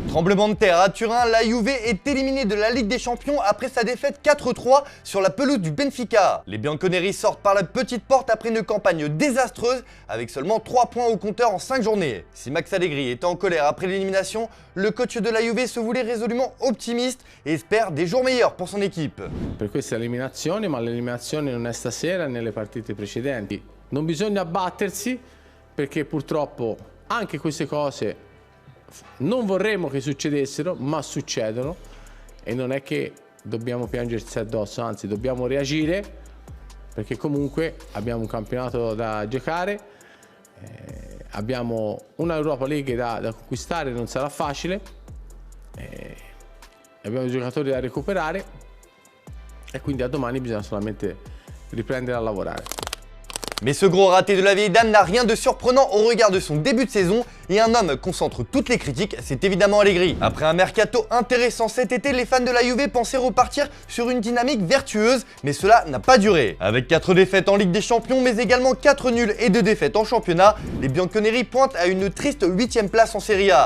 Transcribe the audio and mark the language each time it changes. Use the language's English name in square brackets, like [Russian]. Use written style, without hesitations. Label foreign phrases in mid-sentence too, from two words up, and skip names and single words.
[French] Tremblement de terre à Turin, la Juve est éliminée de la Ligue des Champions après sa défaite 4-3 sur la pelouse du Benfica. Les Bianconeri sortent par la petite porte après une campagne désastreuse avec seulement 3 points au compteur en 5 journées. Si Max Allegri était en colère après l'élimination, le coach de la Juve se voulait résolument optimiste et espère des jours meilleurs pour son équipe. [Italian] Per questa eliminazione, ma l'eliminazione non è stasera nelle partite precedenti. Non bisogna abbattersi perché purtroppo anche queste cose non vorremmo che succedessero, ma succedono e non è che dobbiamo piangersi addosso, anzi dobbiamo reagire perché comunque abbiamo un campionato da giocare, abbiamo una Europa League da conquistare, non sarà facile. Abbiamo i giocatori da recuperare e quindi a domani bisogna solamente riprendere a lavorare. [French] Mais ce gros raté de la vieille dame n'a rien de surprenant au regard de son début de saison et un homme concentre toutes les critiques, c'est évidemment Allegri. Après un mercato intéressant cet été, les fans de la Juve pensaient repartir sur une dynamique vertueuse, mais cela n'a pas duré. Avec 4 défaites en Ligue des Champions, mais également 4 nuls et 2 défaites en championnat, les Bianconeri pointent à une triste 8ème place en Serie A.